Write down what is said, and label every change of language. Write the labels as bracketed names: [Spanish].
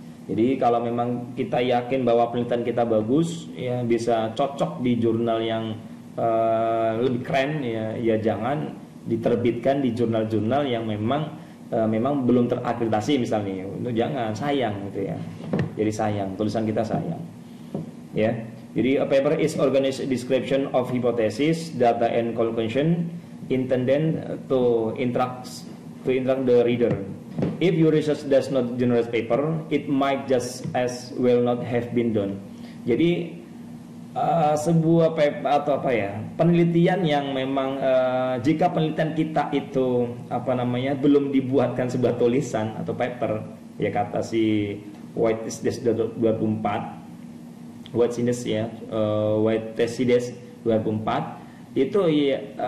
[Indonesian] Jadi kalau memang kita yakin bahwa penelitian kita bagus, ya bisa cocok di jurnal yang lebih keren, ya jangan diterbitkan di jurnal-jurnal yang memang belum terakreditasi misalnya. Itu jangan, sayang gitu ya. Jadi sayang, tulisan kita sayang. Ya. Jadi [English] a paper is organized description of hypothesis, data and conclusion intended to interact the reader. If your research does not generate paper, it might just as well not have been done. [Indonesian] Jadi sebuah paper atau penelitian yang memang jika penelitian kita itu belum dibuatkan sebuah tulisan atau paper, ya kata si White is 24 Whitesides ya, Whitesides 24 itu ya